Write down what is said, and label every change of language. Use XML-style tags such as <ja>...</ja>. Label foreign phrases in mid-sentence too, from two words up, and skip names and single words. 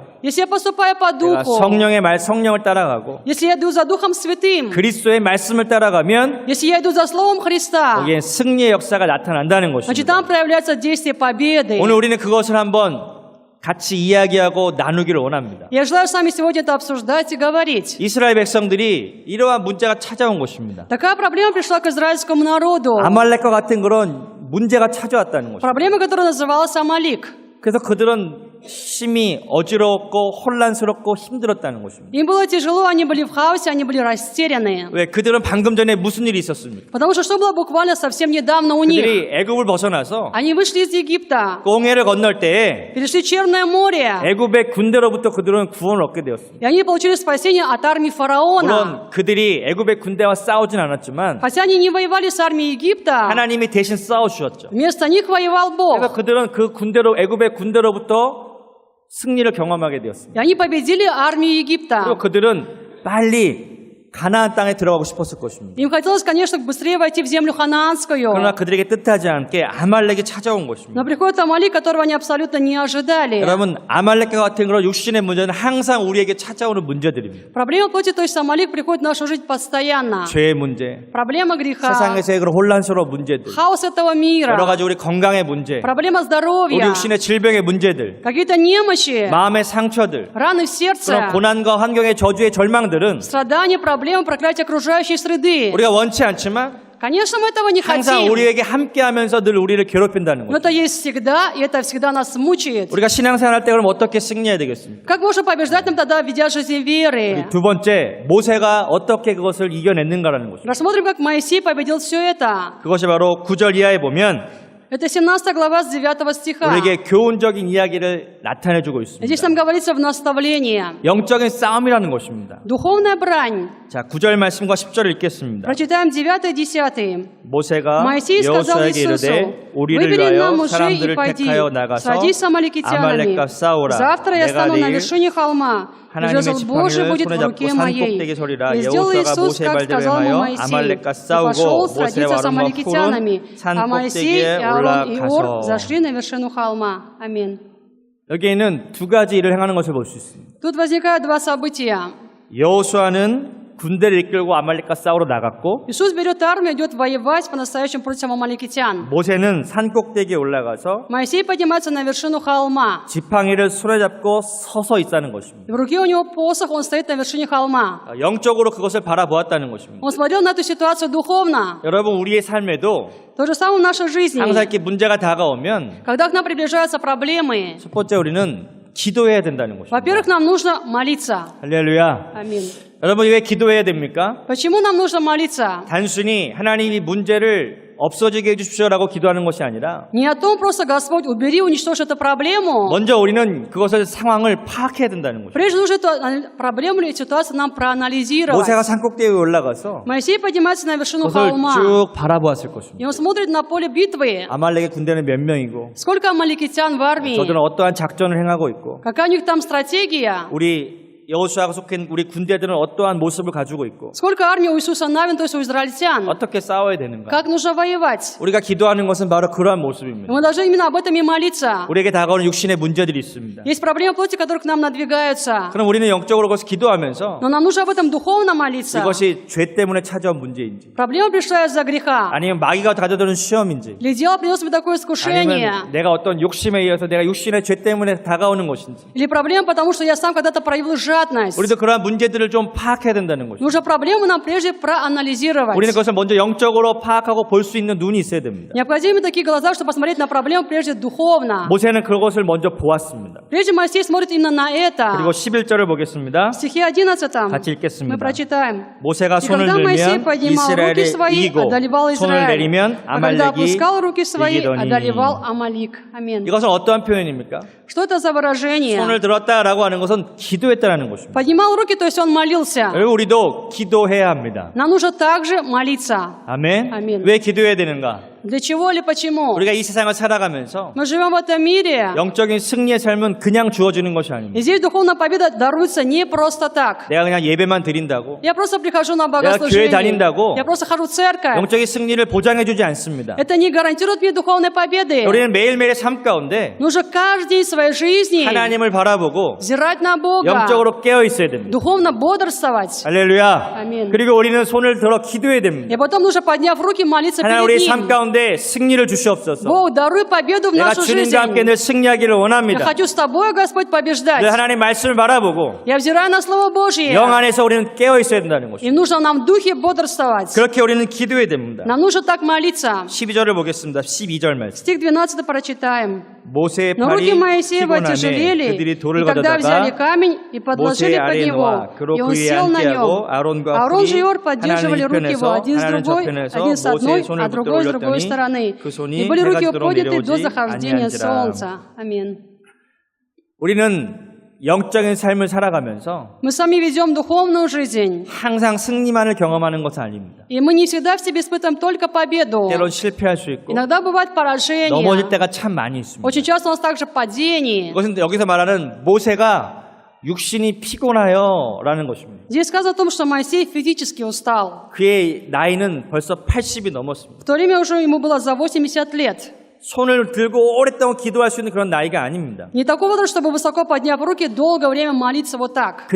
<ru>если я поступаю по</ru> <ko>내가</ko> <ru>духу,</ru> <ko>성령을 따라가고</ko> <ru>если я иду за Духом Святым,</ru> <ko>그리스도의 말씀을 따라가면</ko> <ru>если я иду за Словом Христа,</ru> <ko>거기에 승리의 역사가 나타난다는</ko> <ru>значит,</ru> <ko>것입니다.</ko> <ru>там проявляется действие победы.</ru> <ko>오늘 우리는 그것을 한번 같이 이야기하고 나누기를 원합니다.</ko> <ru>Я желаю с вами сегодня это обсуждать и говорить.</ru> <ko>이스라엘 백성들이 이러한 문제가 찾아온 것입니다.</ko> <ru>Такая проблема пришла к израильскому народу.</ru> <ko>아말렉과 같은 그런 문제가 찾아왔다는 것입니다.</ko> <ru>Проблема, которая называлась Амалик.</ru> <ko>그래서 그들은 심히 어지럽고 혼란스럽고 힘들었다는 것입니다.</ko> <ru>Им было тяжело, они были в хаосе, они были растеряны.</ru> <ko>왜 그들은 방금 전에 무슨 일이 있었습니까?</ko> <ru>Потому что было буквально совсем недавно у них?</ru> <ko>그들이 애굽을 벗어나서</ko> <ru>Они вышли из Египта,</ru> <ko>홍해를 건널 때에</ko> <ru>перешли Черное море,</ru> <ko>애굽의 군대로부터 그들은 구원을 얻게 되었습니다.</ko> <ru>и они получили спасение от армии фараона.</ru> <ko>물론 그들이 애굽의 군대와 싸우진 않았지만</ko> <ru>Хотя они не воевали с армией Египта,</ru> <ko>하나님이 대신 싸워주셨죠.</ko> <ru>вместо них воевал</ru> <ko>그래서</ko> <ru>Бог.</ru> <ko>그들은 그 군대로 애굽의 군대로부터 승리를 경험하게 되었습니다.</ko> <ru>И они победили армию Египта.</ru> <ko>그리고 그들은 빨리 가나안 땅에 들어가고 싶었을 것입니다.</ko> <ru>Им хотелось, конечно, быстрее войти в землю ханаанскую.</ru> <ko>그러나 그들에게 뜻하지 않게 아말렉이 찾아온 것입니다.</ko> <ru>Но приходит Амалик, которого они абсолютно не ожидали.</ru> <ko>여러분 아말렉과 같은 그런 육신의 문제는 항상 우리에게 찾아오는 문제들입니다.</ko> <ru>Проблема плоти, то есть Амалик приходит в нашу жизнь постоянно.</ru> <ko>죄의 문제,</ko> <ru>Проблема греха,</ru> <ko>세상에서의 그런 혼란스러운 문제들,</ko> <ru>хаос этого мира,</ru> <ko>여러 가지 우리 건강의 문제,</ko> <ru>проблема</ru> <ko>우리</ko> <ru>здоровья,</ru> <ko>육신의 질병의 문제들,</ko> <ru>какие-то немощи,</ru> <ko>마음의 상처들,</ko> <ru>раны в сердце,</ru> <ko>그런 고난과 환경의 저주의 절망들은</ko> <ru>страдания, проблемы, проклятия окружающей среды.</ru> <ko>우리가 원치 않지만</ko> <ru>Конечно, мы этого не</ru> <ko>항상</ko> <ru>хотим.</ru> <ko>우리에게 함께하면서 늘 우리를 괴롭힌다는</ko> <ru>Но</ru> <ko>거죠.</ko> <ru>это есть всегда, и это всегда нас мучает.</ru> <ko>우리가 신앙생활할 때 그럼 어떻게 승리해야 되겠습니까?</ko> <ru>Как можно побеждать нам тогда, ведя жизнь веры?</ru> <ko>두 번째, 모세가 어떻게 그것을 이겨냈는가라는 것입니다.</ko> <ru>Рассмотрим, как Моисей победил все это.</ru> <ko>그것이 바로 9절 이하에 보면</ko> <ru>Это 17 глава с 9 стиха.</ru> <ko>우리에게 교훈적인 이야기를 나타내주고</ko> <ru>Здесь</ru> <ko>있습니다.</ko> <ru>нам говорится в наставлении.</ru> <ko>영적인 싸움이라는 것입니다.</ko> <ru>Духовная брань.</ru> <ko>자, 9절 말씀과 10절을 읽겠습니다.</ko> <ru>Прочитаем 9 и 10.</ru> <ko>모세가</ko> <ru>Моисей сказал</ru> <ko>여호수아에게</ko> <ru>Иисусу,</ru> <ko>이르되 우리를</ko> <ru>выбери нам</ru> <ko>위하여</ko> <ru>мужей и</ru> <ko>사람들을</ko> <ru>пойди,</ru> <ko>택하여 나가서</ko> <ru>садись с амаликитянами.</ru> <ko>아말렉과 싸우라.</ko> <ru>Завтра я</ru> <ko>내가</ko> <ru>стану на</ru> <ko>내일</ko> <ru>вершине холма, и</ru> <ko>하나님의</ko> <ru>жезл Божий</ru> <ko>지팡이를</ko> <ru>будет</ru> <ko>손에</ko> <ru>в</ru> <ko>잡고</ko> <ru>руке моей.</ru> <ko>산꼭대기에 서리라.</ko> <ru>И сделал</ru> <ko>여호수아가</ko> <ru>Иисус,</ru> <ko>모세의</ko> <ru>как</ru> <ko>말대로</ko> <ru>сказал ему</ru> <ko>하여</ko> <ru>Моисей,</ru> <ko>아말렉과</ko> <ru>и</ru> <ko>싸우고</ko> <ru>пошел</ru> <ko>모세와</ko> <ru>сразиться с</ru> <ko>아론과</ko> <ru>амаликитянами,</ru> <ko>푸른</ko> <ru>а Моисей, и</ru> <ko>산꼭대기에</ko> <ru>Аарон, и Ор</ru> <ko>올라가서.</ko> <ru>зашли на вершину холма. Аминь.</ru> <ko>여기에는 두 가지 일을 행하는 것을 볼 수 있습니다.</ko> <ru>Тут возникают два события.</ru> <ko>여호수아는 군대를 이끌고 아말렉과 싸우러 나갔고</ko> <ru>Иисус берет армию, идет воевать по-настоящему против амаликитян.</ru> <ko>모세는 산꼭대기에 올라가서</ko> <ru>Моисей поднимается на вершину холма.</ru> <ko>지팡이를 손에 잡고 서서 있다는 것입니다.</ko> <ru>И в руке у него посох, он стоит на вершине холма.</ru> <ko>영적으로 그것을 바라보았다는 것입니다.</ko> <ru>Он смотрел на эту ситуацию духовно.</ru> <ko>여러분 우리의 삶에도</ko> <ru>То же самое в нашей жизни.</ru> <ko>항상 이렇게 문제가 다가오면</ko> <ru>Когда к нам приближаются проблемы,</ru> <ko>첫 번째 우리는 기도해야 된다는 것입니다.</ko> <ru>Во-первых, нам нужно молиться.</ru> <ko>할렐루야.</ko> <ru>Аминь.</ru> <ko>여러분 왜 기도해야 됩니까?</ko> <ru>Почему нам нужно молиться?</ru> <ko>단순히 하나님이 문제를 없어지게 해주십시오라고 기도하는 것이 아니라</ko> <ru>Не о том просто, Господь, убери, уничтожь эту проблему.</ru> <ko>먼저 우리는 그것을 상황을 파악해야 된다는 것입니다.</ko> <ru>Прежде нужно эту проблему или ситуацию нам проанализировать.</ru> <ko>모세가 산꼭대기에 올라가서</ko> <ru>Моисей поднимается на вершину</ru> <ko>그것을</ko> <ru>холма,</ru> <ko>쭉 바라보았을</ko> <ru>и</ru> <ko>것입니다.</ko> <ru>он смотрит на поле битвы.</ru> <ko>아말렉의 군대는 몇 명이고</ko> <ru>Сколько амаликитян в армии?</ru> <ko>저들은 어떠한 작전을 행하고 있고</ko> <ru>Какая у них там стратегия?</ru> <ko>우리 여호수아가 속한 우리 군대들은 어떠한 모습을 가지고 있고</ko> <ru>Сколько армий у Иисуса Навин, то есть у израильтян?</ru> <ko>어떻게 싸워야 되는가.</ko> <ru>Как нужно воевать?</ru> <ko>우리가 기도하는 것은 바로 그러한 모습입니다.</ko> <ru>Мы должны именно об этом и молиться.</ru> <ko>우리에게 다가오는 육신의 문제들이 있습니다.</ko> <ru>Есть проблемы плоти, которые к нам надвигаются.</ru> <ko>그럼 우리는 영적으로 그것을 기도하면서</ko> <ru>Но нам нужно об этом духовно молиться.</ru> <ko>이것이 죄 때문에 찾아온 문제인지</ko> <ru>Проблема пришла из-за греха.</ru> <ko>아니면 마귀가 가져다는 시험인지</ko> <ru>Или дело принес мне такое искушение.</ru> <ko>아니면 내가 어떤 욕심에 의해서 내가 육신의 죄 때문에 다가오는 것인지</ko> <ru>Или проблема, потому что я сам когда-то проявил жадность.</ru> <ko>우리도 그러한 문제들을 좀 파악해야 된다는 것입니다.</ko> <ru>Нужно проблему нам прежде проанализировать.</ru> <ko>우리는 그것을 먼저 영적으로 파악하고 볼 수 있는 눈이 있어야 됩니다.</ko> <ru>Необходимы такие глаза, чтобы посмотреть на проблему прежде духовно.</ru> <ko>모세는 그것을 먼저 보았습니다.</ko> <ru>Прежде Моисей смотрит именно на это.</ru> <ko>그리고 11절을 보겠습니다.</ko> <ru>В стихе 11</ru> <ko>같이 읽겠습니다.</ko> <ru>мы прочитаем.</ru> <ko>모세가</ko> <ru>И</ru> <ko>손을</ko> <ru>когда Моисей</ru> <ko>들면</ko> <ru>поднимал руки</ru> <ko>이스라엘이</ko> <ru>свои,</ru> <ko>이기고</ko> <ru>одолевал</ru> <ko>손을</ko> <ru>Израиль.</ru> <ko>내리면</ko> <ru>А когда</ru> <ko>아말렉이</ko> <ru>опускал руки свои,</ru> <ko>이기더니.</ko> <ru>одолевал Амалик. Аминь.</ru> <ko>이것은 어떠한 표현입니까?</ko> <ru>Что это за выражение?</ru> <ko>손을 들었다라고 하는 것은 기도했다라는 것입니다.</ko> <ru>Поднимал руки, то есть он молился.</ru> <ko>여러분 우리도 기도해야 합니다.</ko> <ru>Нам нужно также молиться.</ru> <ko>아멘. 아멘. 왜 기도해야 되는가?</ko> <ru>Для чего или почему?</ru> <ko>우리가 이 세상을 살아가면서</ko> <ru>Мы живем в этом мире,</ru> <ko>영적인 승리의 삶은 그냥 주어지는 것이 아닙니다.</ko> <ru>и здесь духовная победа даруется не просто так.</ru> <ko>내가 그냥 예배만 드린다고</ko> <ru>Я просто прихожу на</ru> <ko>교회</ko> <ru>богослужение.</ru> <ko>다닌다고</ko> <ru>Я просто хожу в церковь.</ru> <ko>영적인 승리를 보장해주지 않습니다.</ko> <ru>Это не гарантирует мне духовной победы.</ru> <ko>우리는 매일매일의 삶 가운데</ko> <ru>Нужно каждый день своей жизни</ru> <ko>하나님을 바라보고</ko> <ru>взирать на Бога,</ru> <ko>영적으로 깨어 있어야 됩니다.</ko> <ru>духовно бодрствовать.</ru> <ko>할렐루야. 아멘. 그리고 우리는 손을 들어 기도해야 됩니다.</ko> <ru>И потом нужно, подняв руки, молиться</ru> <ko>하나님</ko> <ru>перед</ru> <ko>우리 삶</ko> <ru>Ним.</ru> <ko>가운데 승리를 주시옵소서.</ko> <ru>Бог, даруй победу в</ru> <ko>내가</ko> <ru>нашу жизнь.</ru> <ko>주님과 함께 늘 승리하기를</ko> <ru>Я</ru> <ko>원합니다.</ko> <ru>хочу с Тобой, Господь, побеждать.</ru> <ko>늘 하나님 말씀을 바라보고</ko> <ru>Я взираю на Слово Божье.</ru> <ko>영 안에서 우리는 깨어 있어야 된다는 것입니다.</ko> <ru>И нужно нам в духе бодрствовать.</ru> <ko>그렇게 우리는 기도해야 됩니다.</ko> <ru>Нам нужно так молиться.</ru> <ko>12절을 보겠습니다. 12절 말씀.</ko> <ru>Стих 12 прочитаем.</ru> <ko>모세의</ko> <ru>Но</ru> <ko>팔이</ko> <ru>руки Моисеева</ru> <ko>피곤함에</ko> <ru>тяжелели,</ru> <ko>그들이</ko> <ru>и</ru> <ko>돌을</ko> <ru>тогда взяли</ru> <ko>가져다가</ko> <ru>камень и подложили</ru> <ko>모세의</ko> <ru>под</ru> <ko>아래에</ko> <ru>него,</ru> <ko>놓아 그로</ko> <ru>и он</ru> <ko>그 위에</ko> <ru>сел на</ru> <ko>앉게</ko> <ru>нем.</ru> <ko>하고 아론과</ko> <ru>Аарон</ru> <ko>훌이</ko> <ru>и Ор</ru> <ko>하나는</ko> <ru>поддерживали руки его,</ru> <ko>이편에서</ko> <ru>один с</ru> <ko>하나는</ko> <ru>другой,</ru> <ko>저편에서</ko> <ru>один с</ru> <ko>모세의</ko> <ru>одной,</ru> <ko>손을</ko> <ru>а другой с</ru> <ko>붙들어</ko> <ru>другой</ru> <ko>올렸더니</ko> <ru>стороны.</ru> <ko>그 손이</ko> <ru>И были</ru> <ko>해가</ko> <ru>руки</ru> <ko>지도록</ko> <ru>подняты до</ru> <ko>내려오지</ko> <ru>захождения</ru> <ko>아니한지라.</ko> <ru>солнца. Аминь.</ru> <ko>우리는 영적인 삶을 살아가면서</ko> <ru>Мы сами ведем духовную жизнь,</ru> <ko>항상 승리만을 경험하는 것은 아닙니다.</ko> <ru>и мы не всегда в себе испытываем только победу.</ru> <ko>때론 실패할 수 있고</ko> <ru>Иногда бывает поражение.</ru> <ko>넘어질 때가 참 많이 있습니다.</ko> <ru>Очень часто у нас также падение.</ru> <ko>이것은 여기서 말하는 모세가 육신이 피곤하여라는 것입니다.</ko> <ru>Здесь сказано о том, что Моисей физически устал.</ru> <ko>그의 나이는 벌써 80이 넘었습니다.</ko> <ru>В то время уже ему было за 80 лет.</ru> <ko>손을 들고 오랫동안 기도할 수 있는 그런 나이가 아닙니다.</ko> <ru>Не такого возраста, чтобы высоко подняв руки, долгое время молиться вот так.</ru>